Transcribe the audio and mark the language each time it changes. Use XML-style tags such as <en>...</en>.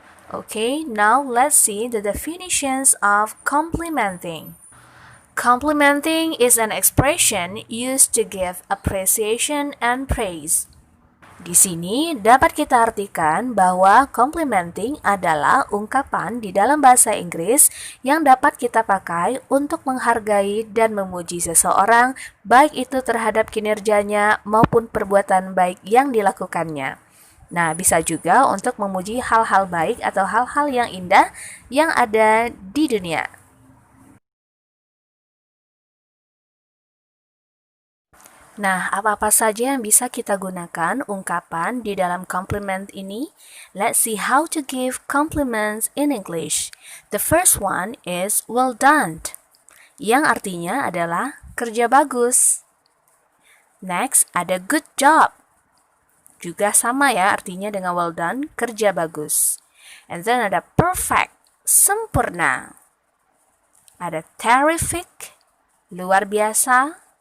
<en>Okay, now let's see the definitions of complimenting. Complimenting is an expression used to give appreciation and praise.</en> <id>Di sini dapat kita artikan bahwa complimenting adalah ungkapan di dalam bahasa Inggris yang dapat kita pakai untuk menghargai dan memuji seseorang, baik itu terhadap kinerjanya maupun perbuatan baik yang dilakukannya. Nah, bisa juga untuk memuji hal-hal baik atau hal-hal yang indah yang ada di dunia. Nah, apa-apa saja yang bisa kita gunakan ungkapan di dalam compliment ini?</id> <en>Let's see how to give compliments in English. The first one is well done,</en> <id>yang artinya adalah kerja bagus. Next, ada good job. Juga sama ya artinya dengan well done, kerja bagus.</id> <en>And then</en> <id>ada perfect, sempurna. Ada terrific, luar biasa.</id>